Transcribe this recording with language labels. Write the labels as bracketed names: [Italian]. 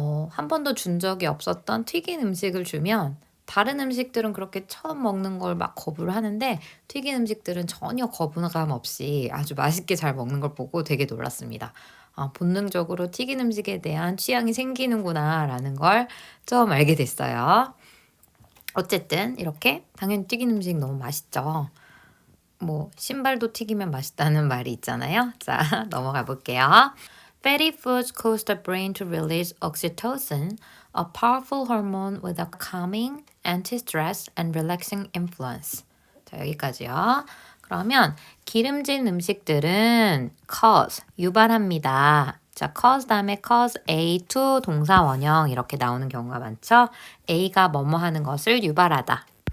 [Korean] 한 번도 준 적이 없었던 튀긴 음식을 주면 다른 음식들은 그렇게 처음 먹는 걸 막 거부를 하는데 튀긴 음식들은 전혀 거부감 없이 아주 맛있게 잘 먹는 걸 보고 되게 놀랐습니다. 본능적으로 튀긴 음식에 대한 취향이 생기는구나 라는 걸 처음 알게 됐어요. 어쨌든 이렇게 당연히 튀긴 음식 너무 맛있죠. 신발도 튀기면 맛있다는 말이 있잖아요. 자, 넘어가 볼게요. [English] Fatty foods cause the brain to release oxytocin, a powerful hormone with a calming, anti-stress, and relaxing influence. [Korean] 자, 여기까지요. 그러면 기름진 음식들은 cause, 유발합니다. 자, cause 다음에 cause A to 동사 원형 이렇게 나오는 경우가 많죠. A가 뭐뭐 하는 것을 유발하다.